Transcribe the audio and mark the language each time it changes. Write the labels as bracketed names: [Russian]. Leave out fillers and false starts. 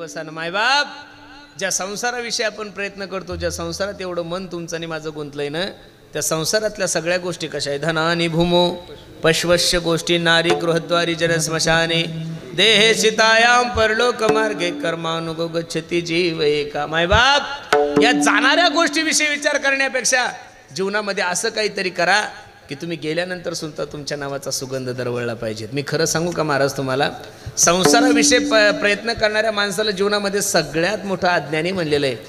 [Marathi] मायबाप, ज्या संसाराविषयी आपण प्रयत्न करतो, ज्या संसारात एवढं मन तुमचं आणि माझं गुंतलंय ना, त्या संसारातल्या सगळ्या गोष्टी कशा आहे? [Sanskrit] धनानी भूमो पश्वश्य गोष्टी, नारी गृहद्वारी जन स्मशाने, देहे सीतायाम परलोक मार्गे कर्मानुगो गच्छति जीव एका. [Marathi] मायबाप, या जाणाऱ्या गोष्टीविषयी विचार करण्यापेक्षा जीवनामध्ये असं काहीतरी करा की तुम्ही गेल्यानंतर सुद्धा तुमच्या नावाचा सुगंध दरवळला पाहिजे. मी खरं सांगू का महाराज तुम्हाला, संसाराविषयी प्रयत्न करणाऱ्या माणसाला जीवनामध्ये सगळ्यात मोठा अज्ञानी म्हणलेलं आहे.